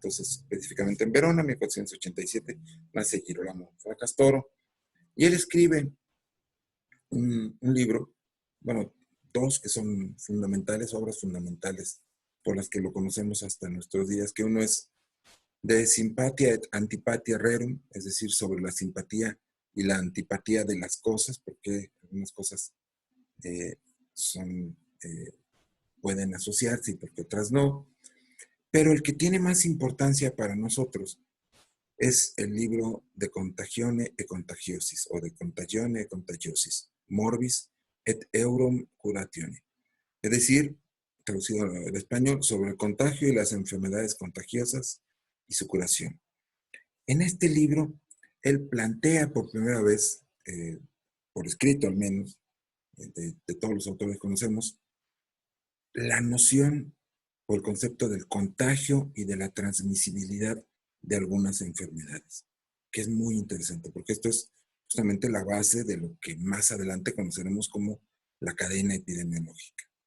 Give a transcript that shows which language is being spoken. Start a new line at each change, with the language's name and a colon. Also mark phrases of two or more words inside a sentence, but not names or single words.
Spanish: Entonces, específicamente en Verona, 1487, nace Girolamo Fracastoro, y él escribe un libro, bueno, 2 que son fundamentales, obras fundamentales por las que lo conocemos hasta nuestros días, que uno es De Sympathia et Antipathia Rerum, es decir, sobre la simpatía y la antipatía de las cosas, porque algunas cosas son, pueden asociarse y porque otras no. Pero el que tiene más importancia para nosotros es el libro De Contagione e Contagiosis, o De Contagione e Contagiosis, Morbis et Eurum Curatione. Es decir, traducido al español, sobre el contagio y las enfermedades contagiosas y su curación. En este libro, él plantea por primera vez, por escrito al menos, de todos los autores que conocemos, la noción o el concepto del contagio y de la transmisibilidad de algunas enfermedades, que es muy interesante, porque esto es justamente la base de lo que más adelante conoceremos como la cadena epidemiológica.